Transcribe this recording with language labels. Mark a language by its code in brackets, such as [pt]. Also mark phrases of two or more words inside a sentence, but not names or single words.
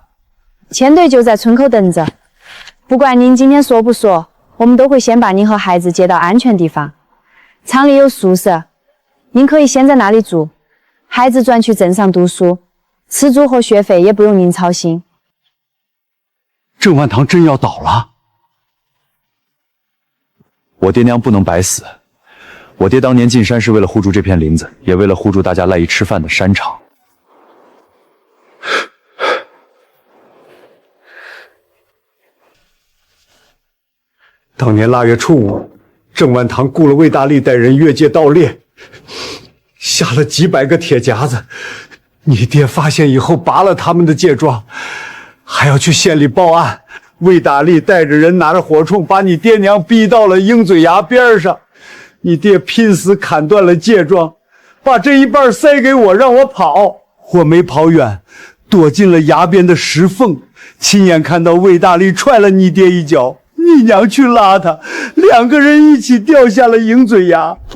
[zh] 千隊就在村口等着，不管您今天說不說，我們都會先把您和孩子接到安全地方。廠裡有宿舍，您可以先在那裡住，孩子轉去鎮上讀書，吃住和學費也不用您操心。鄭萬堂真要倒了？我爹娘不能白死。我爹當年進山是為了護住這片林子，也為了護住大家賴以吃飯的山場。當年臘月初5，鄭萬堂雇了魏大力帶人越界盜獵，下了幾百個鐵夾子。你爹發現以後拔了他們的戒狀，還要去縣裡報案。魏大力帶着人拿着火铳把你爹娘逼到了鷹嘴崖邊上，你爹拼死砍斷了戒狀，把這一半塞給我，讓我跑。我沒跑遠，躲進了崖邊的石縫，親眼看到魏大力踹了你爹一腳，你娘去拉他，2個人一起掉下了鷹嘴崖。